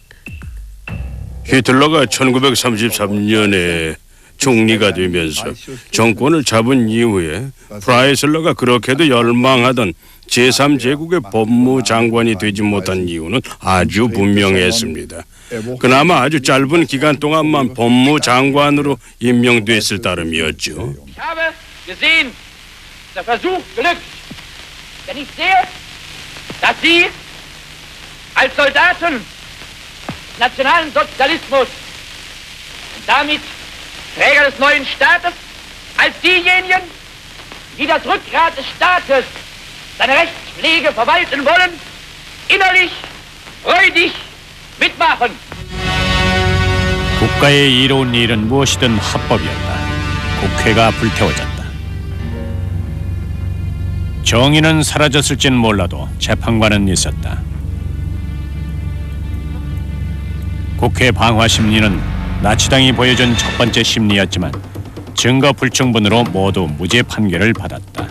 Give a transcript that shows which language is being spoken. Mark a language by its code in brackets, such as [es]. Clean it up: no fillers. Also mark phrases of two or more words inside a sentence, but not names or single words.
[ko] 히틀러가 1933년에 총리가 되면서 정권을 잡은 이후에 프라이슬러가 그렇게도 열망하던 제3제국의 법무장관이 되지 못한 이유는 아주 분명했습니다. 그나마 아주 짧은 기간 동안만 법무장관으로 임명됐을 따름이었죠. [de] Ich habe gesehen, der Versuch glückt. Denn ich sehe, dass Sie als Soldaten des nationalen Sozialismus und damit Träger des neuen Staates, als diejenigen, die das Rückgrat des Staates, seine Rechtspflege verwalten wollen, innerlich freudig mitmachen. [ko] 국가의 이로운 일은 무엇이든 합법이었다. 국회가 불태워졌다. 정의는 사라졌을진 몰라도 재판관은 있었다. 국회 방화 심리는 나치당이 보여준 첫 번째 심리였지만 증거 불충분으로 모두 무죄 판결을 받았다.